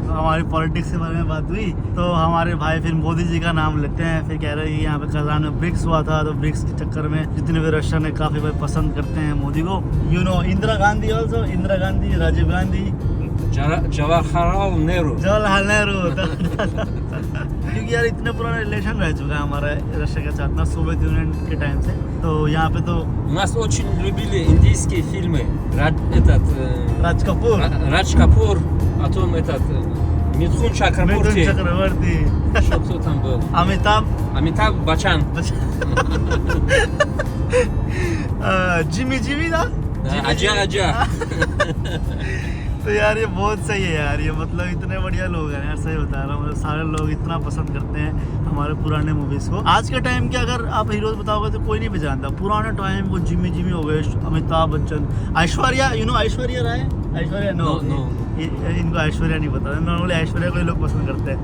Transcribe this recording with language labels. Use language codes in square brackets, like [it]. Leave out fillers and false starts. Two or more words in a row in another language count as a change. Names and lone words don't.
[hi] हमारी पॉलिटिक्स के बारे में बात हुई तो हमारे भाई फिर मोदी जी का नाम लेते हैं, फिर कह रहे हैं कि यहाँ पे कजान में ब्रिक्स हुआ था, तो ब्रिक्स के चक्कर में जितने भी रशियन है काफी भाई पसंद करते हैं मोदी को। [en] you know Indira Gandhi also, Indira Gandhi, Rajiv Gandhi, जवाहरलाल नेहरू। [hi] जवाहरलाल नेहरू क्योंकि यार इतने पुराना रिलेशन रह चुका है हमारा रशिया के साथ ना, सोवियत यूनियन के टाइम से। तो यहाँ पे तो [ru] У нас очень любили индийские фильмы. राज कपूर, Радж Капур, потом Митхун Чакраборти. चक्रवर्ती, Что кто там был? अमिताभ, Амитаб Баччан. [hi] जिमी जिमी था। आजा आजा. तो यार ये बहुत सही है यार, ये मतलब इतने बढ़िया लोग हैं यार, सही बता रहा हूँ, मतलब सारे लोग इतना पसंद करते हैं हमारे पुराने मूवीज को। आज के टाइम के अगर आप हीरोज बताओगे तो कोई नहीं पहचानता, पुराने टाइम वो जिमी जिमी हो गए, अमिताभ बच्चन, ऐश्वर्या, [en] you know [hi] ऐश्वर्या राय, ऐश्वर्या नो, इनको ऐश्वर्या नहीं पता, नॉर्मली ऐश्वर्या को ही लोग पसंद करते हैं।